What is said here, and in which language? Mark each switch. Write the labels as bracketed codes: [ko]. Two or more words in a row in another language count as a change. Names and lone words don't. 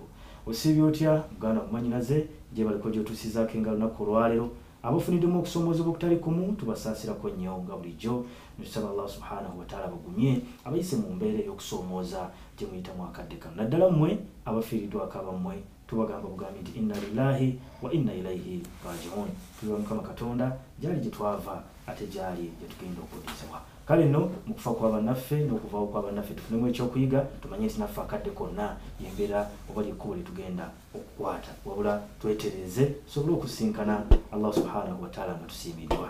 [lg] Osibye otya muganda mumanyinaze gye baliko gyotusizaako engalo lunaku olwaleero abafuniddemu okusoomoozebwa okutali kumu tubasaasirako nnyo nga bulijjo netusaba Allah [ar] سبحانه وتعالى [lg] bagumye abayise mu mbeera ey'okusoomooza gye muyitamu akadde kano naddala mmwe abafiiriddwako abammwe tubagamba bugambi nti [ar] إنا لله وإنا إليه راجعون. [lg] Tuliwa Mukama Katonda gyali gye twava ate gyali gye tugenda okuddizibwa. Kale nno mu kufa kwa bannaffe n'okuvaawo kwa bannaffe tufunemu ekyokuyiga tumanye nti naffe akadde konna yembeera oba lyekkubo lye tugenda okukwata wabula twetereze tusobole okusinkana Allah [ar] سبحانه وتعالى [lg] nga tusiimiddwa.